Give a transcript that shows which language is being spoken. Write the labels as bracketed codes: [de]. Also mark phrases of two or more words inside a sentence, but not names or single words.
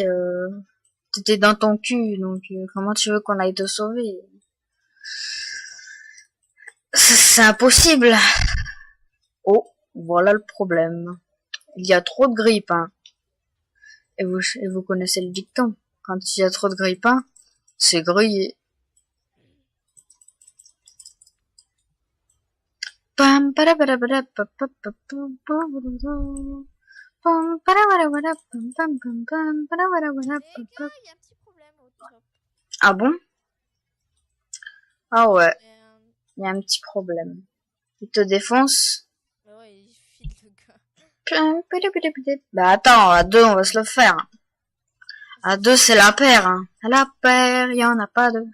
[fr] T'étais dans ton cul, donc comment tu veux qu'on aille te sauver? C'est impossible. Oh, voilà le problème. Il y a trop de grippins. Et vous connaissez le dicton. Quand il y a trop de grippins, c'est grillé. Pam para para para pa pa pa pam para para para pam pam pam pam para para para pa pa. Il y a un petit problème au top. Ah bon? Ah ouais. Il y a un petit problème. Il te défonce? Ouais, il file le gars. Bah attends, à deux on va se le faire. À deux c'est la paire. Hein. À la paire, y en a pas deux.